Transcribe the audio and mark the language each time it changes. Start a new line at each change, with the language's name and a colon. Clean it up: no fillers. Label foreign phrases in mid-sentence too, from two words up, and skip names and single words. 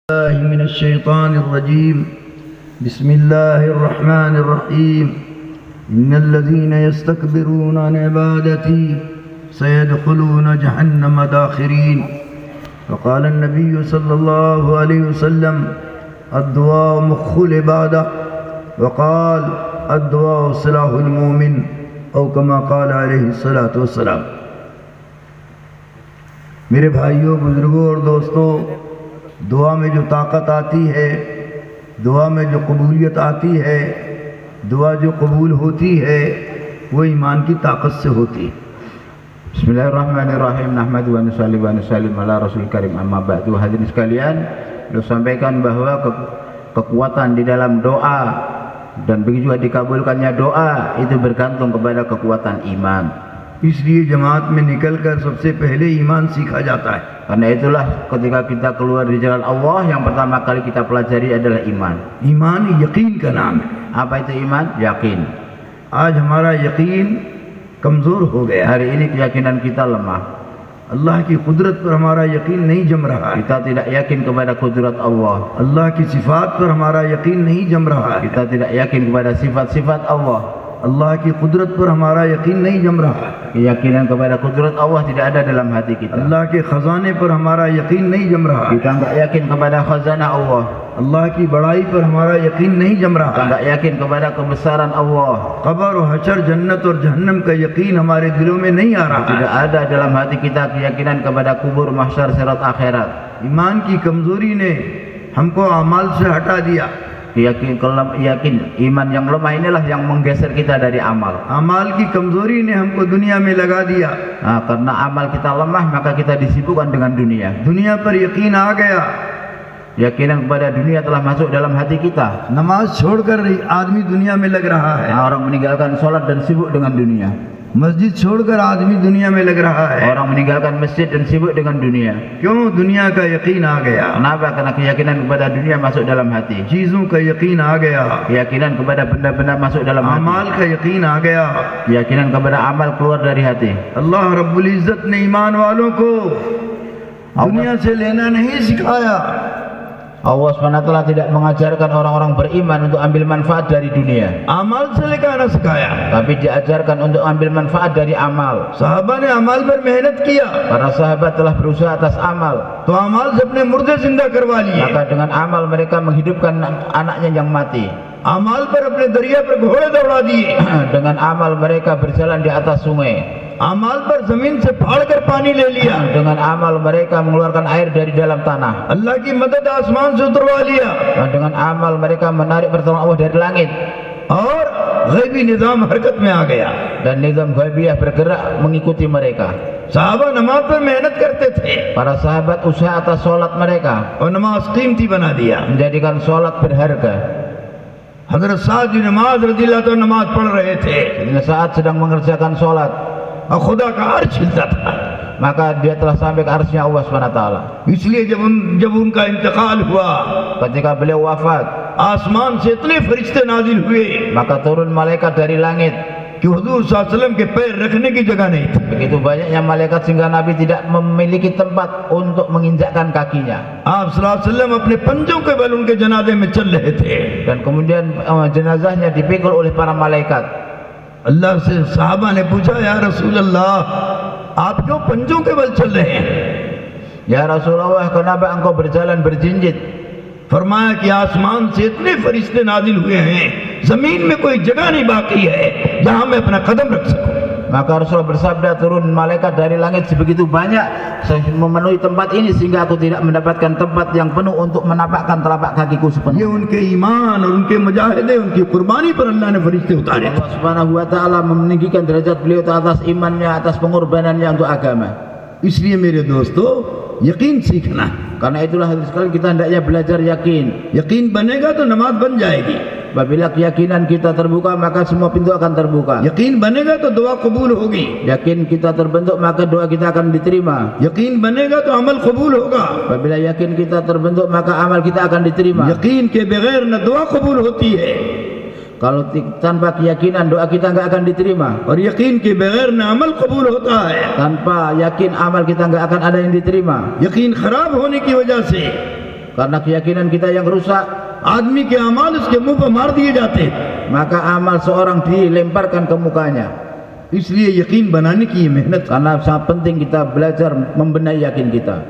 Arabic: من الشيطان الرجيم بسم الله الرحمن الرحيم إن الذين يستكبرون عن عبادتي سيدخلون جهنم داخرين وقال النبي صلى الله عليه وسلم الدعاء مخ العبادة وقال الدعاء سلاح المؤمن أو كما قال عليه الصلاة والسلام।
Hindi: मेरे भाइयों बुजुर्गों और दोस्तों, दुआ में जो ताकत आती है, दुआ में जो कबूलियत आती है, दुआ जो कबूल होती है वो ईमान की ताकत से होती है।
Arabic: Bismillahirrahmanirrahim. نحمد و نصلي و نسلم على رسول كريم، أما بعد.
Indonesian: Hadirin sekalian, beliau sampaikan bahwa kekuatan di dalam doa dan begitu juga dikabulkannya doa itu bergantung kepada kekuatan iman.
Hindi: इसलिए जमात में निकलकर सबसे पहले ईमान सीखा जाता है।
Indonesian: Karena itulah ketika kita keluar di jalan Allah, yang pertama kali kita pelajari adalah iman.
Hindi: ईमान यकीन का नाम है।
Indonesian: Apa itu iman? Yakin.
Hindi: आज हमारा यकीन कमज़ोर हो गया।
Indonesian: Hari ini keyakinan kita lemah.
Hindi: अल्लाह की कुदरत पर हमारा यकीन नहीं जम रहा है।
Indonesian: Kita tidak yakin kepada kudrat Allah.
Hindi: अल्लाह की सिफात पर हमारा यकीन नहीं जम रहा है।
Indonesian: Kita tidak yakin kepada sifat-sifat Allah.
Hindi: अल्लाह की कुदरत पर हमारा यकीन नहीं जम रहा है।
Indonesian: Keyakinan kepada kudrat Allah tidak ada dalam hati kita.
Hindi: अल्लाह के खजाने पर हमारा यकीन नहीं जम रहा है।
Indonesian: Kita enggak yakin kepada khazanah Allah.
Hindi: अल्लाह की बड़ाई पर हमारा यकीन नहीं जम
Indonesian: Kita
Hindi: रहा है।
Indonesian: enggak yakin kepada kebesaran Allah.
Hindi: कब्र और हशर, जन्नत और जहन्नम का यकीन हमारे दिलों में नहीं आ रहा
Indonesian: Tidak
Hindi: है।
Indonesian: ada dalam hati kita keyakinan kepada kubur, mahsyar, sirat, akhirat.
Hindi: ईमान की कमजोरी ने हमको अमाल से हटा दिया।
Indonesian: Yakin iman yang lemah inilah yang menggeser kita dari amal.
Hindi: अमाल की कमजोरी ने हमको दुनिया में लगा दिया।
Indonesian: Nah, karena amal kita lemah maka kita disibukkan dengan dunia.
Hindi: दुनिया पर यकीन आ गया।
Indonesian: Yakinan kepada dunia telah masuk dalam hati kita.
Hindi: नमाज छोड़कर आदमी दुनिया में लग रहा है।
Indonesian: Nah, orang meninggalkan sholat dan sibuk dengan dunia.
Hindi: मस्जिद छोड़कर आदमी दुनिया में लग रहा है।
Indonesian: Orang meninggalkan masjid dan sibuk dengan dunia.
Hindi: क्यों? दुनिया का यकीन आ गया।
Indonesian: Kenapa? Karena keyakinan kepada dunia masuk dalam hati.
Hindi: चीजों का यकीन आ गया।
Indonesian: Keyakinan kepada benda-benda masuk dalam hati.
Hindi: अमाल का यकीन आ गया।
Indonesian: Keyakinan kepada amal keluar dari hati.
Hindi: अल्लाह
Arabic: رب العزة
Hindi: ने ईमान वालों को दुनिया से लेना नहीं सिखाया।
Indonesian: Allah SWT tidak mengajarkan orang-orang beriman untuk ambil manfaat dari dunia,
Hindi: अमाल से लेकर आना सिखाया।
Indonesian: tapi diajarkan untuk ambil manfaat dari amal.
Hindi: साहबा ने अमाल पर मेहनत किया
Indonesian: Para sahabat telah berusaha atas amal,
Hindi: तो अमाल से अपने मुर्दे जिंदा करवा लिए।
Indonesian: maka dengan amal mereka menghidupkan anaknya yang mati.
Hindi: अमाल पर अपने दरिया पर घोड़े दौड़ा दिए।
Indonesian: Dengan amal mereka berjalan di atas sungai.
Hindi: अमाल पर जमीन से फाड़ कर पानी ले लिया।
Indonesian: Dengan amal mereka mengeluarkan air dari dalam tanah.
Hindi: अल्लाह की मदद आसमान से उतरवा लिया
Indonesian: Dengan amal mereka menarik pertolongan Allah dari langit.
Hindi: और गैबी निजाम हरकत में आ गया।
Indonesian: Dan nizam ghaibiyah bergerak mengikuti mereka.
Hindi: साहबा नमाज पर मेहनत करते थे
Indonesian: Para sahabat usaha atas sholat mereka,
Hindi: और नमाज कीमती बना दिया।
Indonesian: menjadikan sholat berharga.
Hindi: हजरत साद जी नमाज
Arabic: رضي الله عنه
Hindi: नमाज पढ़ रहे थे
Indonesian: Ketika saat sedang mengerjakan sholat,
Hindi: और खुदा का अर्श हिलता था।
Indonesian: maka dia telah sampai ke arsy Allah SWT.
Hindi: इसलिए जब उनका इंतकाल हुआ,
Indonesian: Ketika beliau wafat,
Hindi: आसमान से इतने फरिश्ते नाजिल हुए
Indonesian: maka turun malaikat dari langit.
Hindi: कि हुजूर
Arabic: صلى الله عليه وسلم
Hindi: के पैर रखने की जगह नहीं थी।
Indonesian: Begitu banyaknya malaikat sehingga Nabi tidak memiliki tempat untuk menginjakkan kakinya.
Hindi: आप
Arabic: صلى الله عليه وسلم
Hindi: अपने पंजों के बल उनके जनाजे में चल रहे थे।
Indonesian: Dan kemudian jenazahnya dipikul oleh para malaikat.
Hindi: अल्लाह से साहबा ने पूछा,
Arabic: يا رسول الله,
Hindi: आप क्यों पंजों के बल चल रहे हैं?
Arabic: يا رسول الله,
Indonesian: kenapa engkau berjalan berjinjit?
Hindi: फरमाया कि आसमान से इतने फरिश्ते नाजिल हुए हैं, जमीन में कोई जगह नहीं बाकी है जहां मैं अपना कदम रख सकूं।
Indonesian: Maka Rasulullah bersabda, turun malaikat dari langit sebegitu banyak memenuhi tempat ini sehingga aku tidak mendapatkan tempat yang penuh untuk menapakkan telapak kakiku
Hindi: ये
Indonesian: sepenuhnya.
Hindi: उनके ईमान और उनके मुजाहिदे, उनकी कुर्बानी पर अल्लाह ने फरिश्ते उतारे।
Indonesian: Allah
Arabic: سبحانه وتعالى
Indonesian: meninggikan derajat beliau atas imannya, atas pengorbanannya untuk agama.
Hindi: इसलिए मेरे दोस्तों, यकीन सीखना है।
Indonesian: Karena itulah hadis sekali kita hendaknya belajar yakin.
Hindi: यकीन बनेगा तो नमाज बन जाएगी।
Indonesian: Apabila keyakinan kita terbuka maka semua pintu akan terbuka.
Hindi: यकीन बनेगा तो दुआ कबूल होगी।
Indonesian: Yakin kita terbentuk maka doa kita akan diterima.
Hindi: यकीन बनेगा तो अमल कबूल होगा।
Indonesian: Apabila yakin kita terbentuk maka amal kita akan diterima.
Hindi: यकीन के बगैर न दुआ कबूल होती है
Indonesian: Kalau tanpa keyakinan doa kita nggak akan diterima.
Hindi: और यकीन के बगैर न अमल कबूल होता है।
Indonesian: Tanpa yakin amal kita nggak akan ada yang diterima.
Hindi: यकीन खराब होने की वजह से
Indonesian: Karena keyakinan kita yang rusak,
Hindi: आदमी के अमाल उसके मुंह पर मार दिए जाते हैं।
Indonesian: maka amal seorang dilemparkan ke mukanya.
Hindi: इसलिए यकीन बनाने की ये मेहनत।
Indonesian: Karena sangat penting kita belajar membenahi yakin kita.